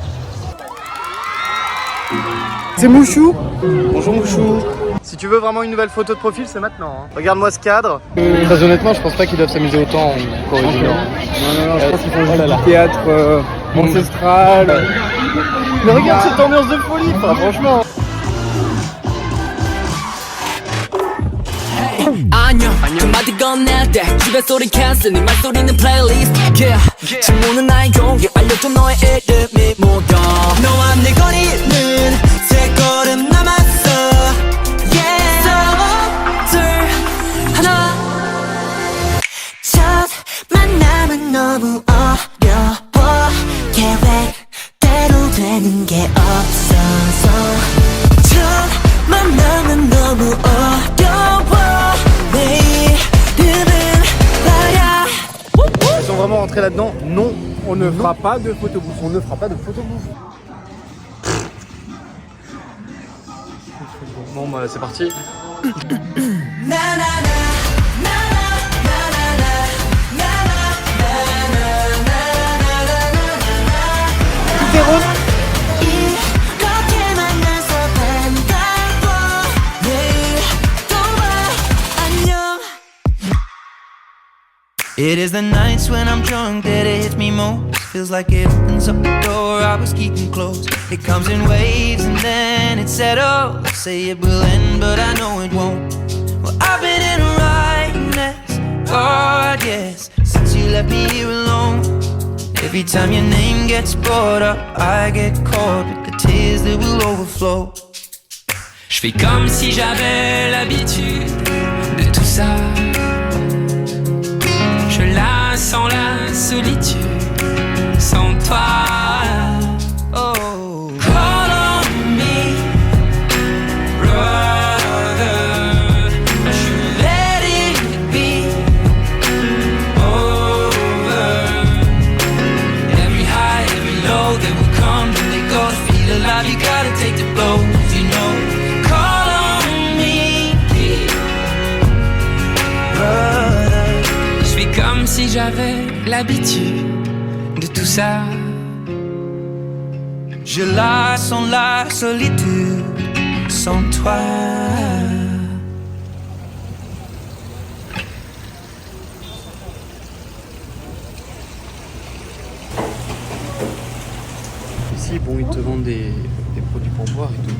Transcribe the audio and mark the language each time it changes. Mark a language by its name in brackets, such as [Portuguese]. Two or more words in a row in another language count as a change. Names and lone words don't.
[French] C'est Mouchou. Bonjour Mouchou. Si tu veux vraiment une nouvelle photo de profil, c'est maintenant. Hein. Regarde-moi ce cadre. Très honnêtement, je pense pas qu'ils doivent s'amuser autant en Corée du Nord. Non, je pense qu'ils font juste du théâtre ancestral. Mais regarde cette ambiance de folie, franchement. [Korean] 안녕 그 마디 건넬 때 집에 소리 캔슬 네 말소리는 플레이리스트 질문은 나의 용기 알려줘 너의 이름이 뭐야 너와 내 거리는 세 걸음 남았어 yeah 둘 하나 첫 만남은 너무 어려워 계획대로 되는 게 없어서 첫 만남은 너무 어려워 [French] Ils sont vraiment rentrés là-dedans. Non, on ne fera pas de photobooth. On ne fera pas de photobooth. Bon bah c'est parti. Tout est rose. [English] It is the nights when I'm drunk that it hits me most. Feels like it opens up the door I was keeping closed. It comes in waves and then it settles. Say it will end but I know it won't. Well, I've been in a right mess, God yes, since you left me here alone. Every time your name gets brought up, I get caught with the tears that will overflow. [French] Je fais comme si j'avais l'habitude de tout ça. Je la sens la solitude sans toi. [English] Oh, call on me, brother. Should let it be over. Every high, every low, they will come and they go. To feel alive, you gotta take the blows, you know. Call on me, brother. [French] Je fais comme si j'avais l'habitude de tout ça. Je la sens la solitude sans toi. Ici, bon, ils te vendent des produits pour boire et tout.